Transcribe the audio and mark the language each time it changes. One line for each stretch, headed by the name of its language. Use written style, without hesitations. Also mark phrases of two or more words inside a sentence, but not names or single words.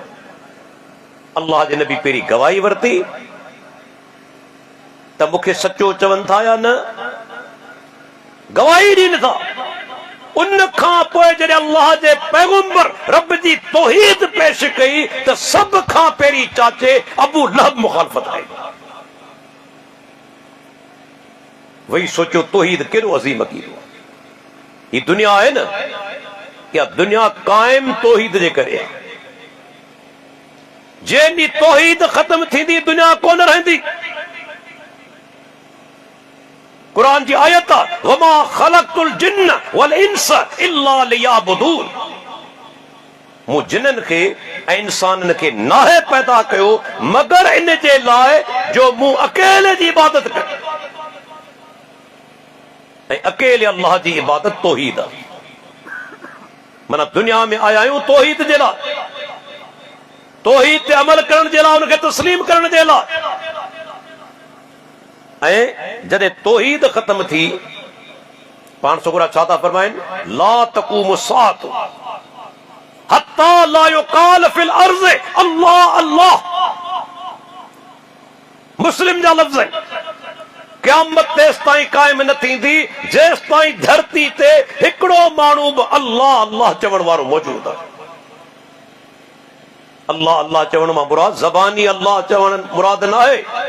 Sindhi: अल्लाह जे नबी पहिरीं गवाही वरिती त मूंखे सचो चवनि था या न, गवाही ॾियनि था। उन खां पोइ जॾहिं अल्लाह जे पैगंबर रब जी तौहीद पेश कई त सभ खां पहिरीं चाचे अबू लहब मुखालफ़त कई। वही सोचो तौहीद केॾो अज़ीम अक़ीदो आहे। ही दुनिया है न, या दुनिया कायम तौहीद जे करे आहे। जंहिं ॾींहुं तौहीद ख़त्म थींदी दुनिया कोन रहंदी। कुरान जी आयत आहे,
Arabic: وما خلقت الجن والإنس إلا ليعبدون,
Sindhi: मूं जिन्ननि खे ऐं इंसाननि खे नाहे पैदा कयो मगर इन जे लाइ जो मूं अकेले जी इबादत कयो। ऐं अकेले अल्लाह जी इबादत तौहीद आहे। माना दुनिया में आया आहियूं तौहीद जे लाइ, तौहीद ते अमल करण जे लाइ, उनखे तस्लीम करण जे लाइ। ऐं जॾहिं तौहीद ख़त्म थी, पाण सुगरा छा था फरमाइनि,
Arabic: لا تقوم الساعة حتى لا يقال في الأرض الله الله.
Sindhi: मुस्लिम जा लफ़्ज़ आहिनि। क़यामत तेसि ताईं क़ाइम न थींदी जेसि ताईं धरती ते हिकिड़ो माण्हू बि अल्लाह अल्लाह चवण वारो मौजूद आहे। अल्लाह अल्लाह चवण मां मुराद ज़बानी अल्लाह चवण मुराद न आहे।